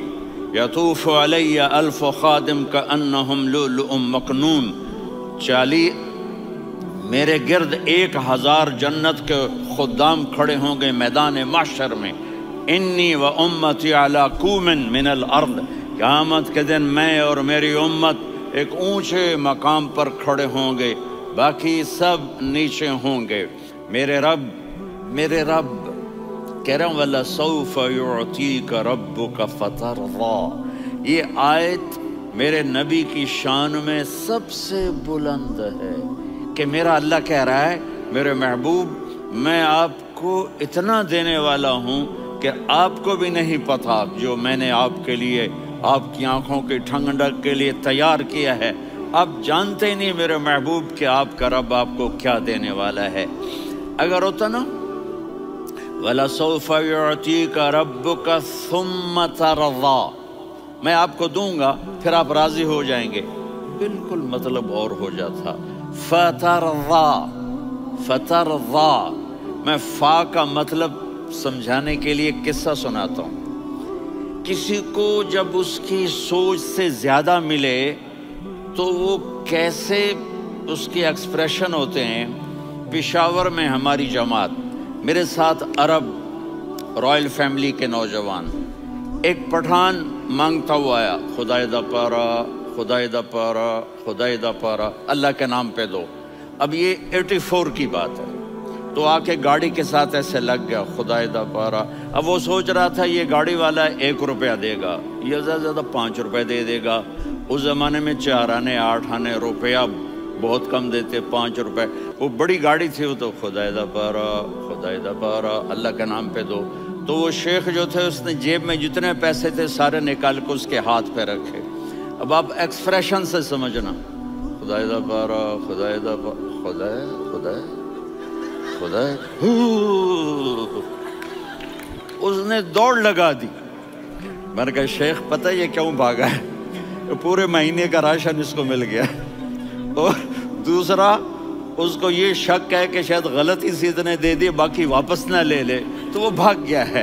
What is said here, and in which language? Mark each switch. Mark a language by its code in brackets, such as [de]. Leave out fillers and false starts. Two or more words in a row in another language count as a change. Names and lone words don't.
[ar] یطوف علی الف خادم کانہم لؤلؤ مکنون، [ur] میرے گرد 1000 جنت کے خدام کھڑے ہوں گے میدان محشر میں۔ [ar] انی و امتی علی کوم من الارض، [ur] قیامت کے دن میں اور میری امت ایک اونچے مقام پر کھڑے ہوں گے، باقی سب نیچے ہوں گے۔ میرے رب کہہ رہا ہوں [ar] وَلَسَوْفَ يُعْطِيكَ رَبُّكَ فَتَرْضَى، [ur] یہ آیت میرے نبی کی شان میں سب سے بلند ہے کہ میرا اللہ کہہ رہا ہے میرے محبوب میں آپ کو اتنا دینے والا ہوں کہ آپ کو بھی نہیں پتا جو میں نے آپ کے لیے آپ کی آنکھوں کی ٹھنڈک کے لیے تیار کیا ہے۔ آپ جانتے ہی نہیں میرے محبوب کہ آپ کا رب آپ کو کیا دینے والا ہے۔ اگر ہوتا نا [ar] وَلَسَوْفَ يُعْطِيكَ رَبُّكَ ثُمَّ تَرْضَى، [ur] میں آپ کو دوں گا پھر آپ راضی ہو جائیں گے، بالکل مطلب اور ہو جاتا۔ فترضى، میں فا کا مطلب سمجھانے کے لیے قصہ سناتا ہوں۔ کسی کو جب اس کی سوچ سے زیادہ ملے تو وہ کیسے اس کی ایکسپریشن ہوتے ہیں۔ پشاور میں ہماری جماعت، میرے ساتھ عرب [en] royal family [ur] کے نوجوان، ایک پٹھان مانگتا ہوا آیا، [ps] خدای دا پارا خدای دا پارا، خدای دا پارا، [ur] اللہ کے نام پہ دو۔ اب یہ 84 کی بات ہے، تو آ کے گاڑی کے ساتھ ایسے لگ گیا، [ps] خدای دا پارا۔ [ur] اب وہ سوچ رہا تھا یہ گاڑی والا 1 روپیہ دے گا، یہ زیادہ زیادہ 5 روپے دے دے گا۔ اس زمانے میں 4 آنے 8 آنے روپیہ بہت کم دیتے، 5 روپے، وہ بڑی گاڑی تھی، وہ تو [ps] خدای دا پارا، خدای دا پارا، [ur] اللہ کے نام پہ دو۔ تو وہ شیخ جو تھے اس نے جیب میں جتنے پیسے تھے سارے نکال کے اس کے ہاتھ پہ رکھے۔ اب آپ ایکسپریشن سے سمجھنا، [ps] خدای دا پارا، خدای دا پارا، خدای خدای خدای، [ur] اس نے دوڑ لگا دی۔ میں نے کہا شیخ پتہ یہ کیوں بھاگا ہے؟ پورے مہینے کا راشن اس کو مل گیا، اور دوسرا اس کو یہ شک ہے کہ شاید غلطی سے اتنے دے دی باقی واپس نہ لے لے، تو وہ بھاگ گیا ہے۔